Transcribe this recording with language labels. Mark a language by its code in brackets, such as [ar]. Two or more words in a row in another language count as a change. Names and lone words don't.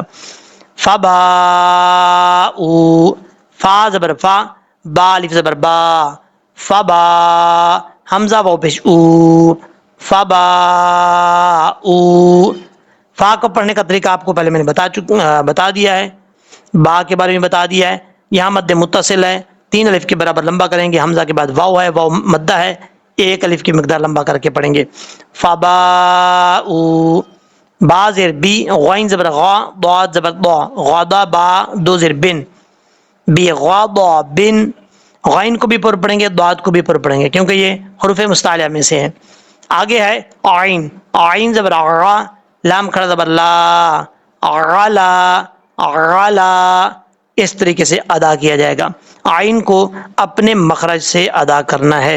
[ur] فبا او، فا زبر فا، با الف زبر با، فبا حمزہ وہ پیش او، فبا او، فا کو پڑھنے کا طریقہ آپ کو پہلے میں نے بتا دیا ہے، با کے بارے میں بتا دیا ہے۔ یہاں مد متصل ہے، 3 الف کے برابر لمبا کریں گے، حمزہ کے بعد واو ہے، واو مدہ ہے، 1 الف کی مقدار لمبا کر کے پڑھیں گے۔ فبا او، با زیر بی، غین زبر غا، ضاد زبر ضا، غادا با، 2 زیر بن، بی غادا بن، غین کو بھی پر پڑھیں گے، ضاد کو بھی پر پڑھیں گے، کیونکہ یہ حروف مستعلیہ میں سے ہے۔ آگے ہے عین، عین زبر عا، لام کھڑا زبر لا، علا علا، اس طریقے سے ادا کیا جائے گا۔ عین کو اپنے مخرج سے ادا کرنا ہے۔